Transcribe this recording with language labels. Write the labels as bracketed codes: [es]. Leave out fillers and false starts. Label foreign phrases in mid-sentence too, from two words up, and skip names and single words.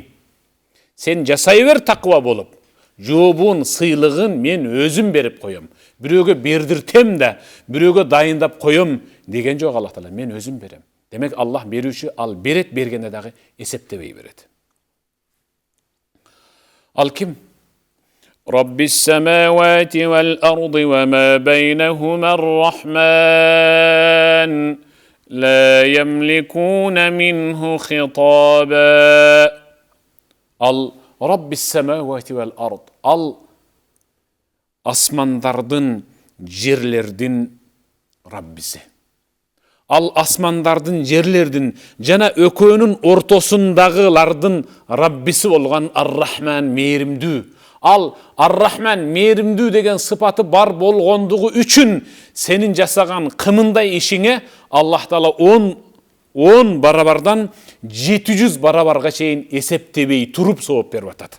[ky] Сен жасай бер таква болуп, жообун, сыйлыгын мен өзүм берип коем. Бирөөгө бердиртем да, бирөөгө дайындап коем деген жок Аллах Таала, мен өзүм берем. Демек Аллах берүүчү, ал берет, бергенде дагы эсептебей берет. Ал ким? [ar] رب السماوات والأرض وما بينهما الرحمن لا يملكون منه خطابا. Ал رب السماوات والأرض. [ky] Ал асмандардын, жерлердин Раббиси. Ал асмандардын, жерлердин жана өкөөнүн ортосундагылардын Раббиси болгон Ар-Рахман, мээримдүү. Ал Ар-Рахман, мээримдүү деген сыпаты бар болгондугу үчүн сенин жасаган кымындай ишиңе Аллах Таала 10 барабардан 700 барабарга чейин эсептебей туруп сооп берип атат.